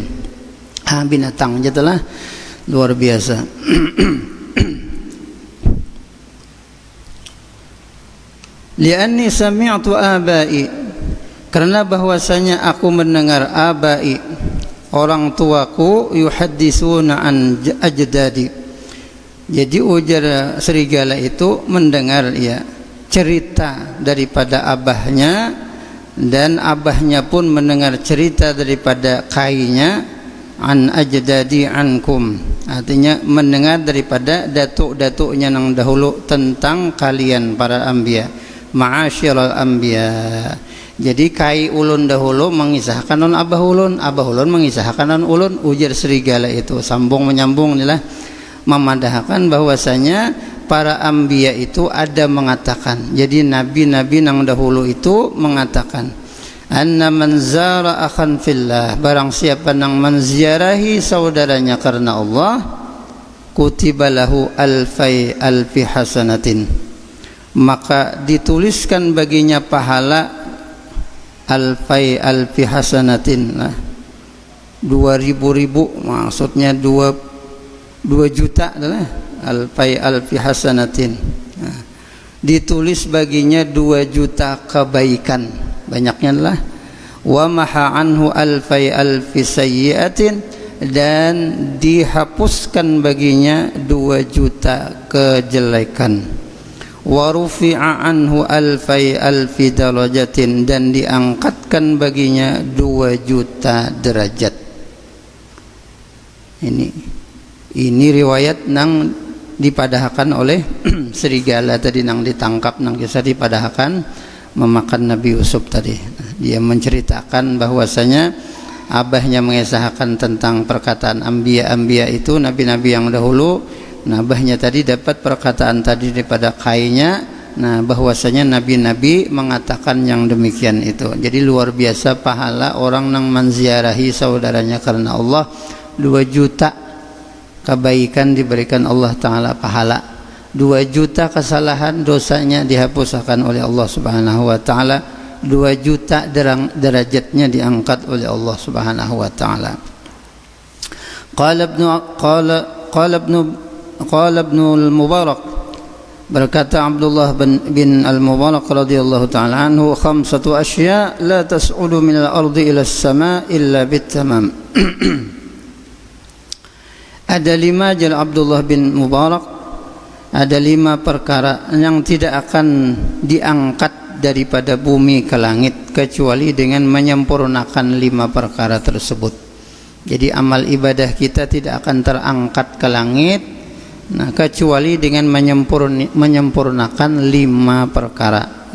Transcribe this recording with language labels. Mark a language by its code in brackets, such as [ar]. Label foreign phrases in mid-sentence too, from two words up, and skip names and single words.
[id] Binatang aja telah luar biasa. [ar] لأني سمعت أبي, [id] karena bahwasanya aku mendengar abai, orang tuaku, [ar] يحدثون عن أجدادي. [id] Jadi ujar serigala itu mendengar ya cerita daripada abahnya, dan abahnya pun mendengar cerita daripada kainya, [ar] عن أجدادي عنكم, [id] artinya mendengar daripada datuk-datuknya yang dahulu tentang kalian para anbiya, [ar] معاشر الأنبياء. [bjn] Jadi kai ulun dahulu mengisahkan non abah ulun mengisahkan non ulun, ujar serigala itu, [id] sambung menyambung inilah, memandahkan bahwasanya para anbiya itu ada mengatakan, jadi nabi-nabi yang dahulu itu mengatakan, [ar] أن من زار أخا في الله, [id] barang siapa yang menziarahi saudaranya karena Allah, [ar] كتب له ألفي حسنة, [id] maka dituliskan baginya pahala [ar] ألفي حسنة, [id] 2000 maksudnya 2 juta adalah [ar] ألفي حسنة. [id] Nah, ditulis baginya 2 juta kebaikan, banyaknya adalah [ar] ومحا عنه ألفي سيئة, [id] dan dihapuskan baginya 2 juta kejelekan. [ar] ورفع عنه ألفي درجة, [id] dan diangkatkan baginya 2 juta derajat. [bjn] Ini riwayat nang dipadahkan oleh serigala tadi, nang ditangkap, nang kisah dipadahkan memakan Nabi Yusuf tadi. [id] Dia menceritakan bahwasanya abahnya mengisahkan tentang perkataan anbiya itu, nabi-nabi yang dahulu. Nah, abahnya tadi dapat perkataan tadi daripada kainya. Nah, bahwasanya nabi-nabi mengatakan yang demikian itu. Jadi luar biasa pahala orang yang menziarahi saudaranya karena Allah. 2 juta kebaikan diberikan Allah Ta'ala pahala, 2 juta kesalahan dosanya dihapuskan oleh Allah [ar] سبحانه وتعالى, [id] 2 juta derajatnya diangkat oleh Allah [ar] سبحانه وتعالى. قال ابن المبارك, [id] berkata Abdullah bin al-Mubarak [ar] رضي الله تعالى عنه، 5 أشياء لا تصعد من الأرض إلى السماء إلا بالتمام. [id] Ada 5, jal Abdullah bin Mubarak, ada 5 perkara yang tidak akan diangkat daripada bumi ke langit kecuali dengan menyempurnakan 5 perkara tersebut. Jadi amal ibadah kita tidak akan terangkat ke langit, nah, kecuali dengan menyempurnakan 5 perkara.